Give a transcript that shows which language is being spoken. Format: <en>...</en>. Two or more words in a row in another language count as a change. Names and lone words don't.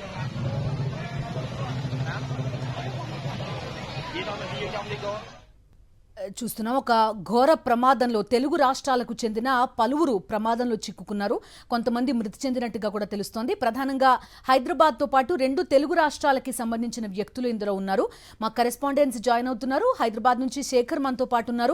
<vi>Vậy thôi mình đi vô trong đi cô.</vi> <te>చూస్తున్నాం. ఒక ఘోర ప్రమాదంలో తెలుగు రాష్ట్రాలకు చెందిన పలువురు ప్రమాదంలో చిక్కుకున్నారు. కొంతమంది మృతి చెందినట్టుగా కూడా తెలుస్తోంది. ప్రధానంగా హైదరాబాద్తో పాటు 2 తెలుగు రాష్ట్రాలకి సంబంధించిన వ్యక్తులు ఇందులో ఉన్నారు. మా</te> <en>correspondents join</en> <te>అవుతున్నారు. హైదరాబాద్ నుంచి శేఖర్ మనతో పాటు ఉన్నారు.</te>